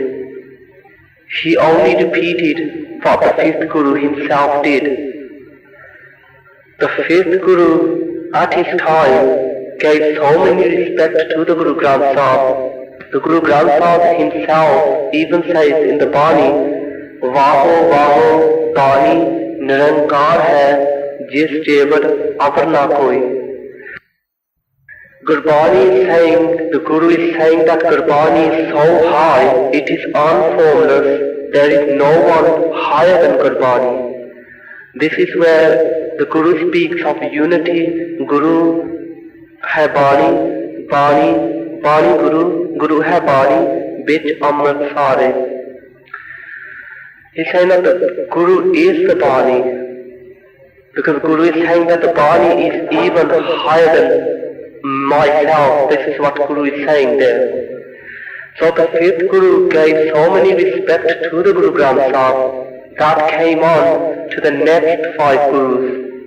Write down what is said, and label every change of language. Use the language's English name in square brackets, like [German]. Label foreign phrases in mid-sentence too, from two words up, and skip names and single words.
[English] He only repeated what the 5th Guru himself did. The 5th Guru, at his time, gave so many respect to the Guru Granth Sahib. The Guru Granth Sahib himself even says in the Bani, [Punjabi] ਵਾਹੁ ਵਾਹੁ ਬਾਣੀ ਨਿਰੰਕਾਰ ਹੈ ਜਿਸੁ ਜੇਵਡੁ ਅਵਰੁ ਨ ਕੋਇ. [English] Gurbani is saying, the Guru is saying that Gurbani is so high, it is unformless, there is no one higher than Gurbani. This is where the Guru speaks of unity. [Punjabi] ਗੁਰੂ ਹੈ ਬਾਣੀ, ਬਾਣੀ, ਬਾਣੀ ਗੁਰੂ, ਗੁਰੂ ਹੈ ਬਾਣੀ, ਬਿਚ ਅੰਮ੍ਰਿਤ ਸਾਰੇ. [English] He's saying that the Guru is the Bani, because Guru is saying that the Bani is even higher than myself. This is what Guru is saying there. So the fifth Guru gave so many respect to the Guru Granth Sahib that came on to the next five Gurus.